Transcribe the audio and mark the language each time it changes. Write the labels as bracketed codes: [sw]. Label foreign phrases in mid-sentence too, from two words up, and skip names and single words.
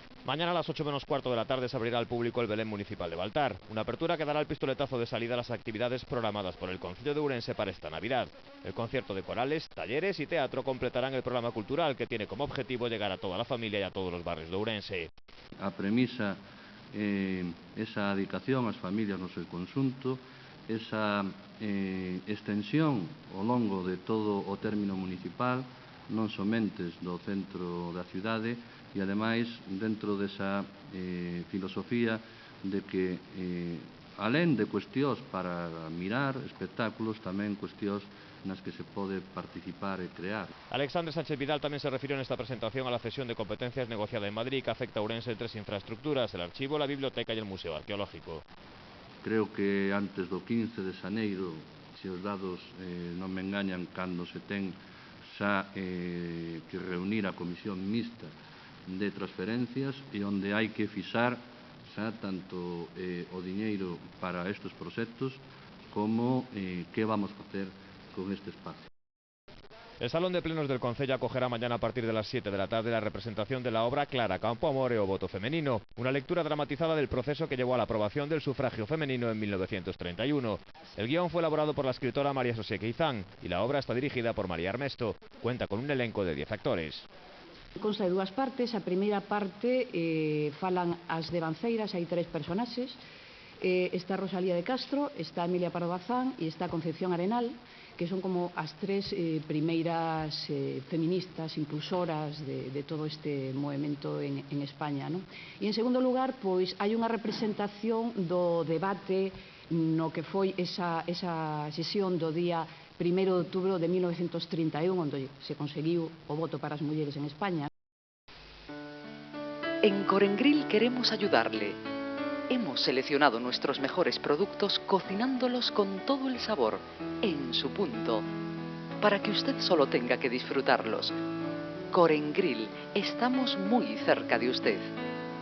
[es] Mañana a las 8 menos cuarto de la tarde se abrirá al público el Belén Municipal de Baltar, una apertura que dará el pistoletazo de salida a las actividades programadas por el Concello de Ourense para esta Navidad. El concierto de corales, talleres y teatro completarán el programa cultural que tiene como objetivo llegar a toda la familia y a todos los barrios de Ourense. [gl] A premisa esa dedicación ás familias no seu conxunto, esa extensión ao longo de todo o término municipal, non somente do centro da cidade, e ademais dentro desa filosofía de que alén de cuestións para mirar, espectáculos, tamén cuestións nas que se pode participar e crear. [es] Alexandre Sánchez Vidal también se refirió en esta presentación a la cesión de competencias negociada en Madrid que afecta a Ourense en 3 infraestructuras: el archivo, la biblioteca y el museo arqueológico. [gl] Creo que antes do 15 de xaneiro, se os dados non me engañan, cando se ten xa que reunir a comisión mixta de transferencias e onde hai que fixar xa tanto o diñeiro para estes proxectos como que vamos facer con este espacio. [es] El Salón de Plenos del Concello acogerá mañana a partir de las 7 de la tarde la representación de la obra Clara Campoamor o Voto Femenino, una lectura dramatizada del proceso que llevó a la aprobación del sufragio femenino en 1931. El guión fue elaborado por la escritora María José Queizán y la obra está dirigida por María Armesto. Cuenta con un elenco de 10 actores. Consta de 2 partes. [gl] A primeira parte falan as devanceiras, hai 3 personaxes. Está Rosalía de Castro, está Emilia Pardo Bazán e está Concepción Arenal, que son como as 3 primeiras feministas impulsoras de todo este movimento en España, non? E en segundo lugar, pois hai unha representación do debate no que foi esa sesión do día 1 de outubro de 1931, onde se conseguiu o voto para as mulleres en España. [es] En Corengril queremos ayudarle. Hemos seleccionado nuestros mejores productos cocinándolos con todo el sabor, en su punto, para que usted solo tenga que disfrutarlos. Corengril, estamos muy cerca de usted.